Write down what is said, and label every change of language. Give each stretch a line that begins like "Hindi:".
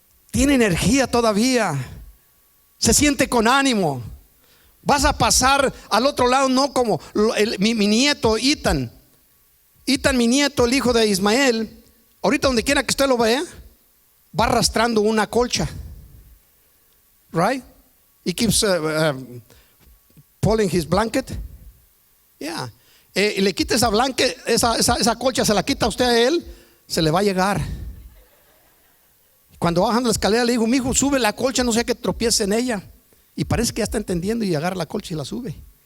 Spanish: Tiene energía todavía. Se siente con ánimo. Vas a pasar al otro lado, no como mi nieto Ethan, mi nieto, el hijo de Ismael. Ahorita donde quiera que usted lo vea, va arrastrando una colcha.
English: Right? He keeps pulling his blanket. Yeah.
Spanish: Y le quita esa blanket, esa colcha, se la quita usted a él, se le va a llegar. Cuando bajando la escalera le digo, mi hijo, sube la colcha, no sea que tropiece en ella. Y parece que ya está entendiendo y agarra la colcha y la sube.